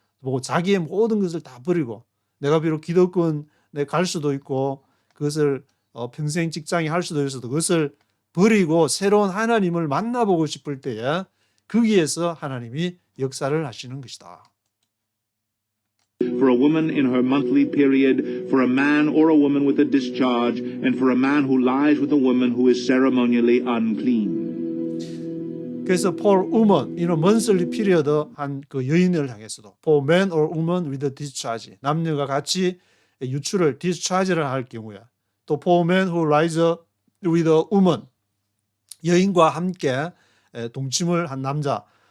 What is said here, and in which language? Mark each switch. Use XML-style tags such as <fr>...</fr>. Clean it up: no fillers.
<ko>뭐 자기의 모든 것을 다 버리고 내가 비록 기득권 갈 수도 있고 그것을 평생 직장이 할 수도 있어도 그것을 버리고 새로운 하나님을 만나보고 싶을 때에 거기에서 하나님이 역사를 하시는 것이다.</ko> <en>For a woman in her monthly period, for a man or a woman with a discharge, and for a man who lies with a woman who is ceremonially unclean.</en> <ko>그래서</ko> <en>for woman in a monthly period</en> <ko>한 그 여인을 향해서도</ko> <en>for man or woman with a discharge</en> <ko>남녀가 같이 유출을</ko> <en>discharge를</en> <ko>할 경우에 또</ko> <en>for man who lies with a woman</en> <ko>여인과 함께 동침을 한 남자가</ko>